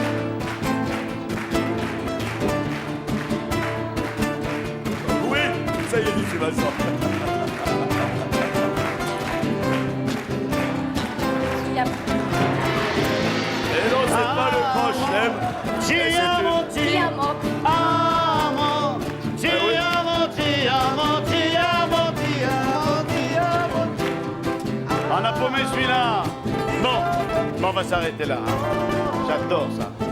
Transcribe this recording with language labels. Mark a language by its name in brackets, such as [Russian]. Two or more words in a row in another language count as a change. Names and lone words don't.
[French] Oui, ça y est, dit Vincent. il y a- Et non, c'est pas le grand chelem. [Italian] Ti [French] il y a [Italian] amo, [French] mort. [Italian] ti amo, ti amo, ti amo, ti amo, ti amo. [French] On a paumé celui-là. Bon, on va s'arrêter là. Hein. J'adore ça.